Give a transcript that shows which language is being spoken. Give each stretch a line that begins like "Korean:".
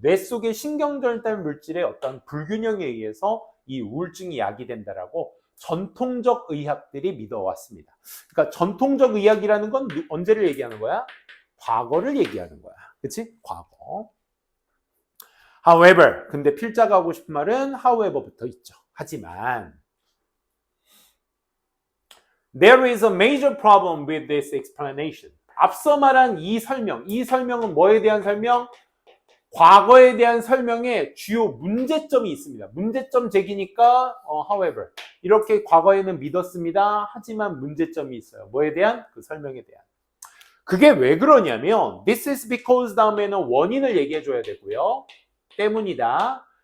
Korean: 뇌 속의 신경 전달 물질의 어떤 불균형에 의해서 이 우울증이 약이 된다라고 전통적 의학들이 믿어왔습니다. 그러니까 전통적 의학이라는 건 언제를 얘기하는 거야? 과거를 얘기하는 거야. 그치? 과거. However, 근데 필자가 하고 싶은 말은 however부터 있죠. 하지만
English: There is a major problem with this explanation.
Korean: 앞서 말한 이 설명은 뭐에 대한 설명? 과거에 대한 설명에 주요 문제점이 있습니다. 문제점 제기니까 however 이렇게 과거에는 믿었습니다. 하지만 문제점이 있어요. 뭐에 대한? 그 설명에 대한. 그게 왜 그러냐면
English: this is because
Korean: 다음에는 원인을 얘기해 줘야 되고요. 때문이다.